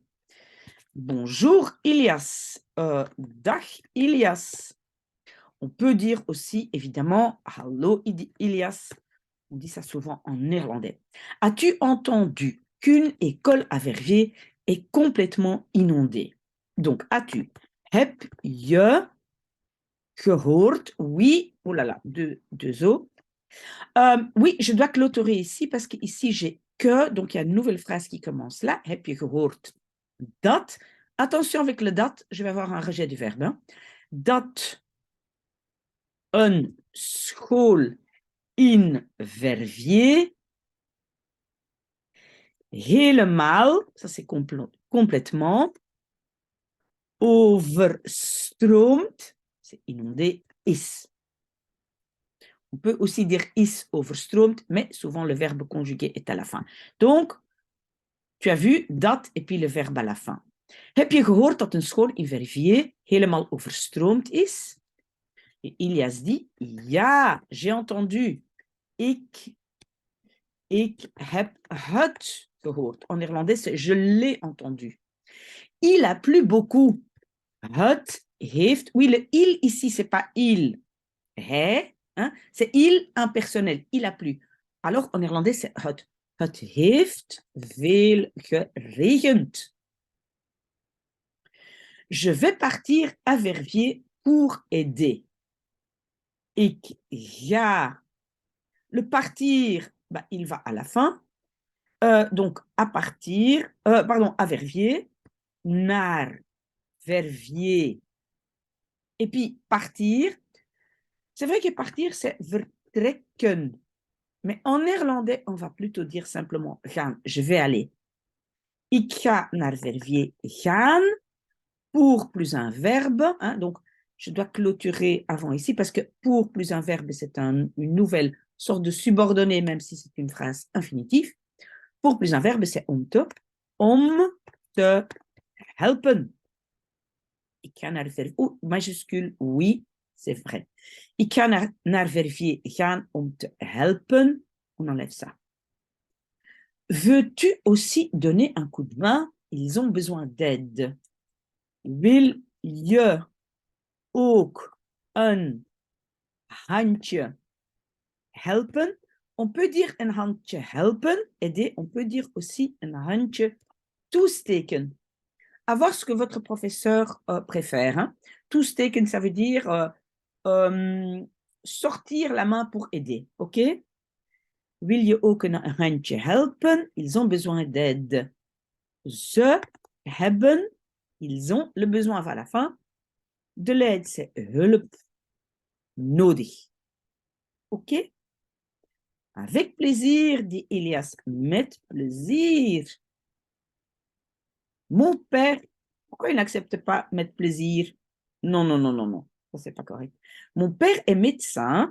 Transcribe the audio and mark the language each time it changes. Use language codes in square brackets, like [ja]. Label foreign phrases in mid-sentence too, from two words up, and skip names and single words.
[fr] Bonjour Ilias. Dag Ilias. On peut dire aussi, évidemment, Hallo Ilias. On dit ça souvent en néerlandais. As-tu entendu qu'une école à Verviers est complètement inondée? Donc, as-tu, [nl] heb je gehoord? [fr] Oui, oh là là, deux O. Oui, je dois clôturer ici parce qu'ici j'ai que, donc il y a une nouvelle phrase qui commence là. [nl] Heb je gehoord dat? [fr] Attention avec le dat, je vais avoir un rejet du verbe. Hein. [nl] Dat een school in Verviers helemaal, [fr] ça c'est complètement, overstroomt, c'est inondé, is. On peut aussi dire [nl] is overstroomt, [fr] mais souvent le verbe conjugué est à la fin. Donc, tu as vu dat et puis le verbe à la fin. [nl] Heb je gehoord dat een school in Verviers helemaal overstroomd is? [fr] Et Ilias dit, ja, j'ai entendu. [nl] Ik heb het gehoord. [fr] En néerlandais, c'est je l'ai entendu. Il a plu beaucoup. [nl] Het heeft. [fr] Oui, le il ici, c'est pas il. Hij. Hein, c'est il impersonnel. Il a plu. Alors en néerlandais, c'est het. [nl] Het heeft veel geregend. [fr] Je vais partir à Verviers pour aider. [nl] Ik ga. [fr] Le partir, bah, il va à la fin. Donc, à partir, pardon, à Verviers, naar Verviers. Et puis, partir, c'est vrai que partir, c'est vertrekken. Mais en néerlandais, on va plutôt dire simplement gaan. Je vais aller. [nl] Ik ga naar Verviers gaan [fr] pour plus un verbe. Hein, donc, je dois clôturer avant ici parce que pour plus un verbe, c'est une nouvelle sorte de subordonné, même si c'est une phrase infinitive. Pour plus un verbe, c'est [nl] om te helpen. Ik ga naar Verviers. [fr] Oh, majuscule, oui, c'est vrai. [nl] Ik ga naar Verviers gaan om te helpen. [fr] On enlève ça. Veux-tu aussi donner un coup de main? Ils ont besoin d'aide. [nl] Wil je ook een handje helpen? [fr] On peut dire [nl] een handje helpen, [fr] aider. On peut dire aussi [nl] een handje toesteken. [fr] À voir ce que votre professeur préfère. Hein. Toesteken, ça veut dire sortir la main pour aider. OK? [nl] Wil je ook een handje helpen? [fr] Ils ont besoin d'aide. [nl] Ze hebben, [fr] ils ont, le besoin va à la fin. De l'aide, c'est [nl] hulp nodig. [fr] OK? Avec plaisir, dit Elias. [nl] Met plaisir. [fr] Mon père, pourquoi il n'accepte pas mettre plaisir? Non, non, non, non, non. Ça, c'est pas correct. Mon père est médecin.